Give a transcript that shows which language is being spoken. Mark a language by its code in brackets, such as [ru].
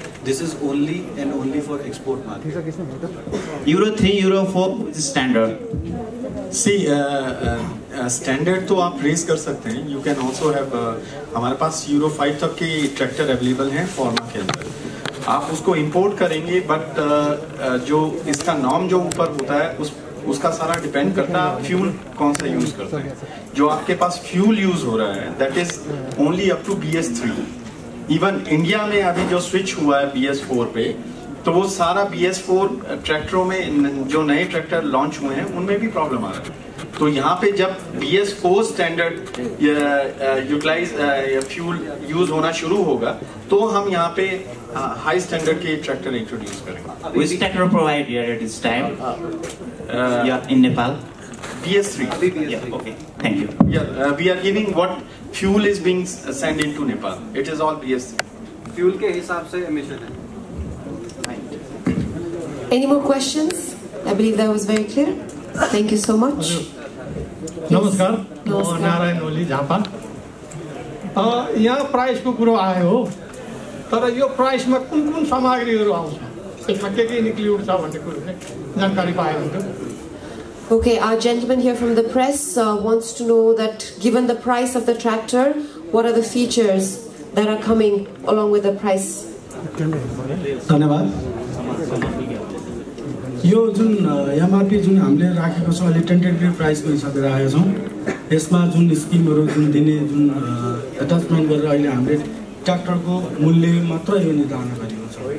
[en] This is only and only for export market. Euro 3, Euro 4 is standard. [hi] See, standard तो आप raise कर सकते हैं. [en] you can also have, [hi] हमारे पास euro 5 तक के ट्रैक्टर अवेलेबल हैं फॉर्मा के अंदर. आप उसको इंपोर्ट करेंगे, बट जो इसका नॉर्म जो ऊपर होता है उसका सारा डिपेंड करता है फ्यूल कौन सा यूज करते हैं. जो आपके पास फ्यूल यूज हो रहा है [en] That is only up to BS3. [hi] Even India में अभी जो स्विच हुआ है BS4 पे, तो वो सारा BS4 ट्रैक्टरों में जो नए ट्रैक्टर लॉन्च हुए हैं उनमें भी प्रॉब्लम आ रहा है. तो यहाँ पे जब BS4 standard utilise fuel use होना शुरू होगा तो हम यहाँ पे हाई स्टैंडर्ड के ट्रैक्टर इंट्रोड्यूस करेंगे. [en] Which tractor provide here at this time? Yeah, in Nepal. BS3. Yeah, okay. Thank you. Yeah, we are giving what fuel is being sent into Nepal. It is all BS3. [hi] Fuel के हिसाब से emission है. [en] Any more questions? I believe that was very clear. Thank you so much. [ne] नमस्कार, म नारायण ओली झापा. यहाँ प्राइसको कुरो आयो हो, तर यो प्राइसमा कुन कुन सामग्रीहरू आउँछ, त्यसमा के इन्क्लुड छ भन्ने कुरो चाहिँ जानकारी पाए हुन्थ्यो. [en] Okay, our gentleman here from the press wants to know that given the price of the tractor, what are the features that are coming along with the price? [ne] धन्यवाद. यो जुन MRP जुन हामीले राखेको छ अहिले टेन्टेटिभ प्राइसको हिसाबले राखेका छौँ. यसमा जुन स्किमहरू जुन दिने जुन एट्याचमेन्ट गरेर अहिले हामीले ट्र्याक्टरको मूल्य मात्र यो निर्धारण गरेको छ.